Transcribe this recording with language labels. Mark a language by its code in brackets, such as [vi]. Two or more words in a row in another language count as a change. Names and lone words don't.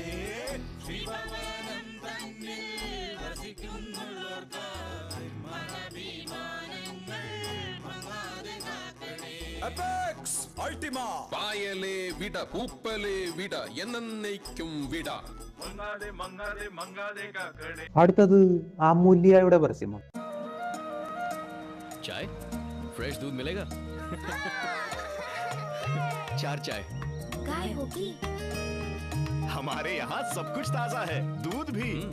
[ml] ശ്രീഭവനം തന്നിൽ വസിക്കുന്നുള്ളവർക്കായി മഹാഭിമാനങ്ങൾ മങ്ങാതെ കാക്കണേ. അപെക്സ് അൾട്ടിമ, പായലേ വിട, പൂപ്പലേ വിട, എന്നേക്കും വിട, മങ്ങാതെ മങ്ങാതെ മങ്ങാതെ കാക്കണേ. അടുത്തത് അമൂല്യയുടെ പരസ്യമാണ്. [hi] चाय फ्रेश दूध मिलेगा? 4 चाय। गाय होगी। हमारे यहाँ सब कुछ ताजा है, दूध भी।